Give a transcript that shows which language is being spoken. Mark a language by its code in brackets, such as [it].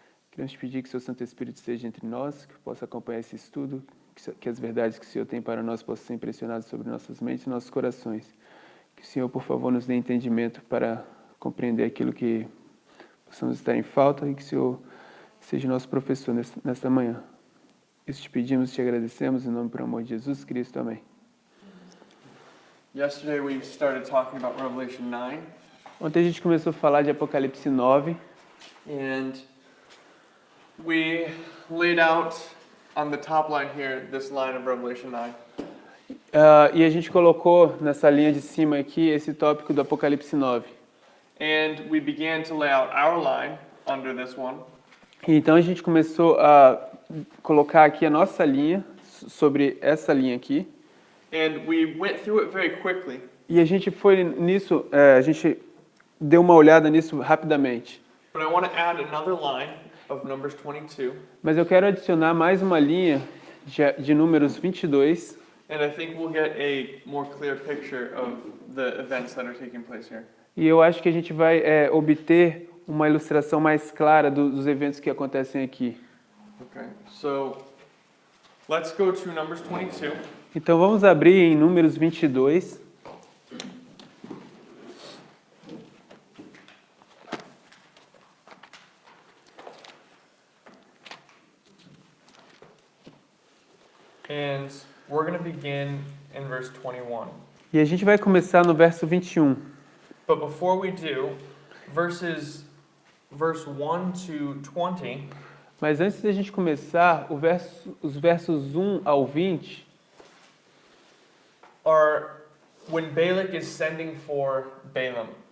[pt] Queremos te pedir que o seu Santo Espírito esteja entre nós, que possa acompanhar esse estudo, que as verdades que o Senhor tem para nós possam ser impressionadas sobre nossas mentes e nossos corações. Que o Senhor, por favor, nos dê entendimento para compreender aquilo que possamos estar em falta e que o Senhor seja nosso professor nesta manhã. Isso te pedimos e te agradecemos em nome e por amor de Jesus Cristo. Amém. [en] Yesterday we started talking about Revelation 9. [pt] Ontem a gente começou a falar de Apocalipse 9. [en] And we laid out on the top line here this line of Revelation 9. [pt] E a gente colocou nessa linha de cima aqui esse tópico do Apocalipse 9. [en] And we began to lay out our line under this one. [pt] E então a gente começou a colocar aqui a nossa linha sobre essa linha aqui. [en] And we went through it very quickly. [pt] E a gente foi nisso, a gente deu uma olhada nisso rapidamente. [en] But I want to add another line of Numbers 22. [pt] Mas eu quero adicionar mais uma linha de números 22. [en] And I think we'll get a more clear picture of the events that are taking place here. [pt] E eu acho que a gente vai obter uma ilustração mais clara dos eventos que acontecem aqui. [en] Okay, so let's go to Numbers 22. [pt] Então vamos abrir em Números 22. [en] And we're going to begin in verse 21. [pt] E a gente vai começar no verso 21. [en] But before we do, verse 1 to 20 [pt] Mas antes da gente começar, os versos 1 ao 20 [en] are when Balak is sending for Balaam.